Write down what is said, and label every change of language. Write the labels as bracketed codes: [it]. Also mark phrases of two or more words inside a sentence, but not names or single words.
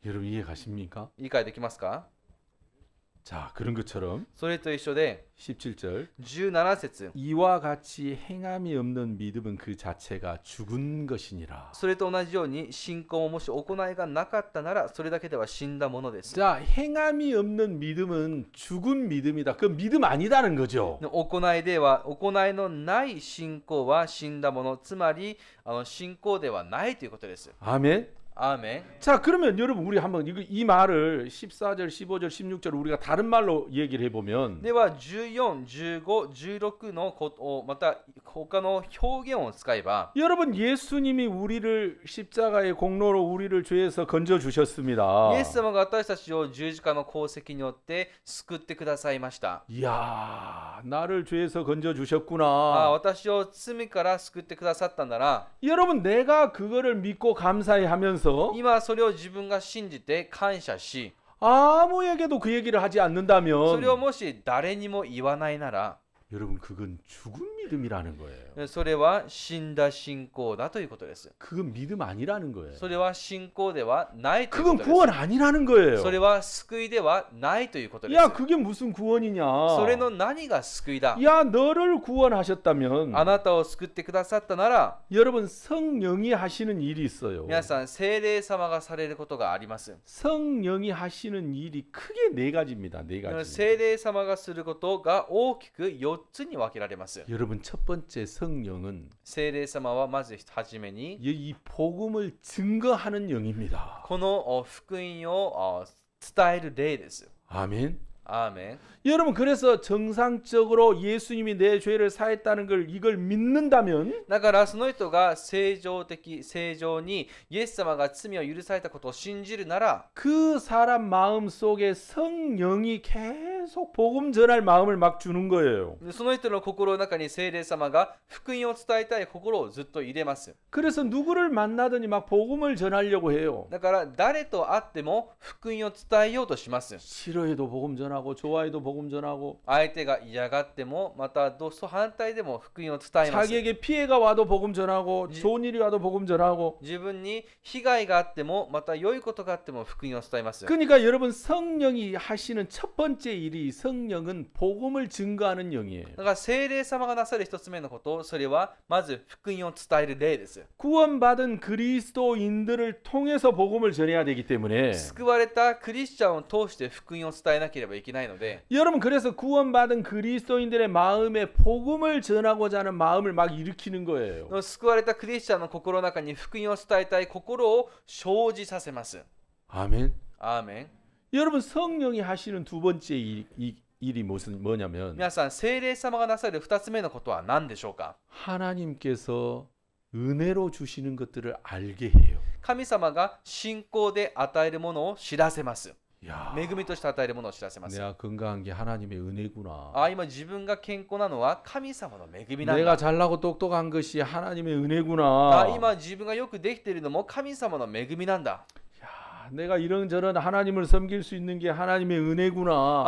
[ko] 여러분 이해 가십니까? [ja] 理解できますか？ [ko] 자, 그런 것처럼 [ja] それと一緒で [ko] 17절 [ja] 17節 [ko] 이와 같이 행함이 없는 믿음은 그 자체가 죽은 것이니라. [ja] それと同じように信仰ももし行いがなかったならそれだけでは死んだものです。 [ko] 자, 행함이 없는 믿음은 죽은 믿음이다. 그 믿음 아니다는 거죠. [ja] 行いでは行いのない信仰は死んだもの、つまり信仰ではないということです。 [ko] 아멘. [ja] アーメン。 [ko] 자, 그러면 여러분 우리 한번 이 말을 14절, 15절, 16절 우리가 다른 말로 얘기를 해보면 [ja] では14、15、16のことをまた他の表現を使えば [ko] 여러분 예수님이 우리를 십자가의 공로로 우리를 죄에서 건져 [ja] イエ [ko] 주셨습니다. [ja] ス様が私たちを十字架の功績によって救ってくださいました。 [ko] 이야, 나를 죄에서 건져 [ja] あ [ko] 주셨구나. [ja] 私を罪から救ってくださったなら [ko] 여러분 내가 그거를 믿고 감사해 하면서 [ja] 今それを自分が信じて感謝し [ko] 아무에게도 그 얘기를 하지 [ja] それを [ko] 않는다면 [ja] もし誰にも言わないなら [ko] 여러분 그건 죽은 믿음이라는 거예요. [ja] それは死んだ信仰だということです。 [ko] 그건 믿음 아니라는 거예요. [ja] それは信仰ではないという [ko] 그건 [ja] ことです。 [ko] 구원 아니라는 거예요. [ja] それは救いではないということです。 [ko] 야, 그게 무슨 구원이냐? [ja] それの何が救いだ。 [ko] 야, 너를 구원하셨다면 [ja] あなたを救ってくださったなら [ko] 여러분 성령이 하시는 일이 있어요. [ja] 皆さん聖霊様がされることがあります。 [ko] 성령이 하시는 일이 크게 네 가지입니다. 네 가지. [ja] 聖霊様がすることが大きく4つに分けられます。 [ko] 여러분 첫 번째 성령은 [ja] 聖霊様はまずはじめに [ko] 이 복음을 증거하는 영입니다. [ja] この福音を伝える霊です。 [ko] 아멘. [ja] アーメン。 [ko] 여러분 그래서 정상적으로 예수님이 내 죄를 사했다는 걸 이걸 믿는다면 [ja] だからその人が正常にイエス様が罪を許されたことを信じるなら [ko] 그 사람 마음 속에 성령이 계속 복음 전할 마음을 막 주는 거예요. [ja] その人の心の中に聖霊様が福音を伝えたい心をずっと入れます。 [ko] 그래서 누구를 만나더니 막 복음을 전하려고 해요. [ja] だから誰と会っても福音を伝えようとします。 [ko] 싫어해도 복음 전하고 좋아해도 복음 전하고 [ja] 相手が嫌がってもまた反対でも福音を伝えます。 [ko] 자기에게 피해가 와도 복음 전하고 좋은 일이 와도 복음 전하고 [ja] 自分に被害があってもまた良いことがあっても福音を伝えます。 [ko] 그러니까 여러분 성령이 하시는 첫 번째 일이 성령은 복음을 증거하는 영이에요. [ja] だから聖霊様がなさる一つ目のこと、それはまず福音を伝える霊です。 [ko] 구원받은 그리스도인들을 통해서 복음을 전해야 되기 때문에 [ja] 救われたクリスチャンを通して福音を伝えなければいけないので [ko] 여러분 그래서 구원받은 그리스도인들의 마음에 복음을 전하고자 하는 마음을 막 일으키는 거예요. [ja] 救われたクリスチャンの心の中に福音を伝えたい心を生じさせます。 [ko] 아멘. [ja] アーメン。 [ko] 여러분 성령이 하시는 두 번째 일이 뭐냐면 [ja] 皆さん、聖霊様がなさる2つ目のことは何でしょうか。 [ko] 하나님께서 은혜로 주시는 것들을 알게 해요. [ja] 神様が信仰で与えるものを知らせます。 [ko] 야, [ja] 恵みとして与えるものを知らせます。 [ko] 내가 건강한 게 하나님의 은혜구나. [ja] 今自分が健康なのは神様の恵みなん [ko] 내가 [ja] だ。 [ko] 잘나고 똑똑한 것이 하나님의 은혜구나. [ja] 今自分がよくできているのも神様の恵みなんだ。 [ko] 내가 이런저런 하나님을 섬길 수 있는 게 하나님의 은혜구나.